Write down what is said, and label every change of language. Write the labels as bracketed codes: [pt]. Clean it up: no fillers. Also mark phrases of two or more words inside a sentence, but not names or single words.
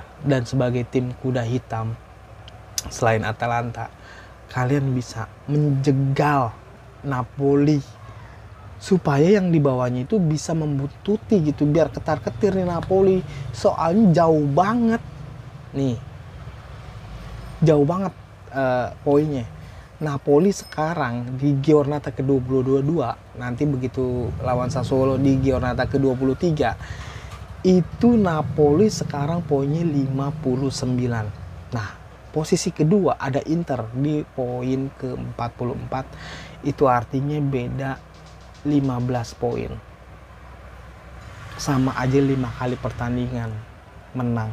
[id] Dan sebagai tim kuda hitam selain Atalanta, kalian bisa menjegal Napoli supaya yang di bawahnya itu bisa membuntuti gitu, biar ketar-ketir nih Napoli. Soalnya jauh banget nih, jauh banget poinnya. Napoli sekarang di giornata ke-22, nanti begitu lawan Sassuolo di giornata ke-23, itu Napoli sekarang poinnya 59. Nah, posisi kedua ada Inter di poin ke-44. Itu artinya beda 15 poin. Sama aja 5 kali pertandingan menang.